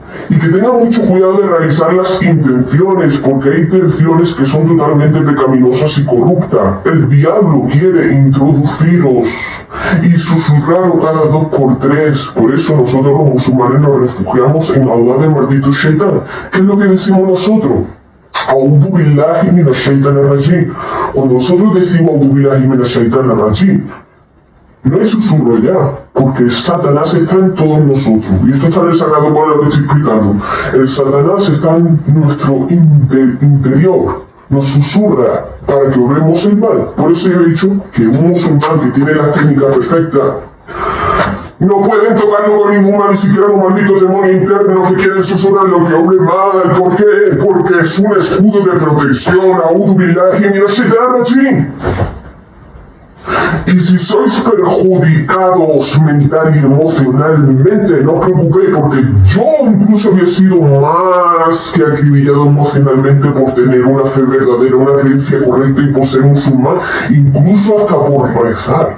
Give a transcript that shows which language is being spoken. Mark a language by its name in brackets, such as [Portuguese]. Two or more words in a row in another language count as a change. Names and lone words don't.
[Spanish] Y que tengan mucho cuidado de realizar las intenciones, porque hay intenciones que son totalmente pecaminosas y corruptas. El diablo quiere introduciros y susurraros cada 2 por 3. Por eso nosotros los musulmanes nos refugiamos en Allah del maldito Shaitán. ¿Qué es lo que decimos nosotros? [Arabic] أعوذ بالله من الشيطان الرجيم. [Spanish] Cuando nosotros decimos [Arabic] أعوذ بالله من الشيطان الرجيم, [Spanish] no es susurro ya, porque Satanás está en todos nosotros. Y esto está en el Sagrado Corán, lo que estoy explicando. El Satanás está en nuestro interior. Nos susurra para que obremos el mal. Por eso yo he dicho que un musulmán que tiene la técnica perfecta no pueden tocarlo con ningún mal, ni siquiera los malditos demonios internos que quieren susurrar lo que obre mal. ¿Por qué? Porque es un escudo de protección. [Arabic] أعوذ بالله من الشيطان الرجيم. [Spanish] Y si sois perjudicados mental y emocionalmente, no os preocupéis, porque yo incluso había sido más que acribillado emocionalmente por tener una fe verdadera, una creencia correcta y por ser musulmán, incluso hasta por rezar.